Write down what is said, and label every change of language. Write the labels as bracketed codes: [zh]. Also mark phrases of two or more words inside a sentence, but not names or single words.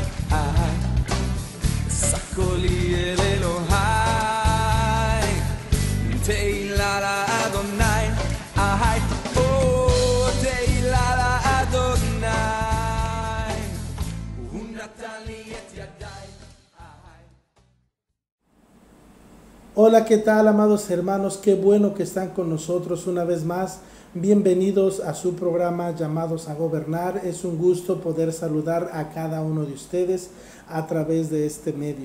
[he] שק קולי אל אלוהי, תהילה לאדוני, תהילה לאדוני, הוא נתן לי את ידיי. [es] Hola, ¿qué tal, amados hermanos? Qué bueno que están con nosotros una vez más. Bienvenidos a su programa Llamados a Gobernar. Es un gusto poder saludar a cada uno de ustedes a través de este medio.